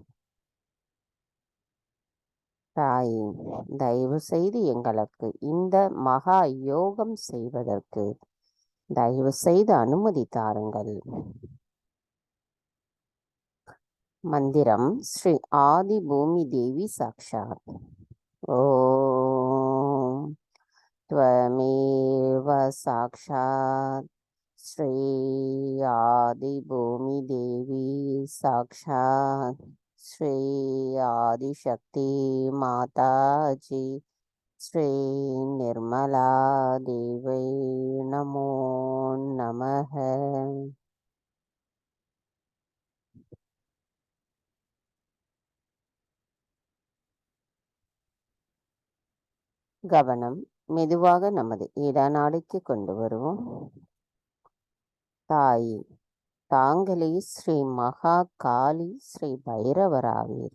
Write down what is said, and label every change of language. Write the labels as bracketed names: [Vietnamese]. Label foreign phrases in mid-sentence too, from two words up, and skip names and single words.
[Tamil] தாயே, தயவு செய்து எங்களுக்கு இந்த மகா யோகம் செய்வதற்கு தயவு செய்து அனுமதி தாருங்கள். மந்திரம் ஸ்ரீ ஆதி பூமி தேவி சாக்ஷாத். [Sanskrit] ஓம் त्वमेव साक्षात् श्री आदिभूमि देवी साक्षात् श्री आदिशक्ति माताजी श्री निर्मला देवी नमो नमः. [Tamil] கவனம் மெதுவாக நமது இடநாடிக்கு கொண்டு வருவோம். தாயே, தாங்களே ஸ்ரீ மகா காளி ஸ்ரீ பைரவராவீர்.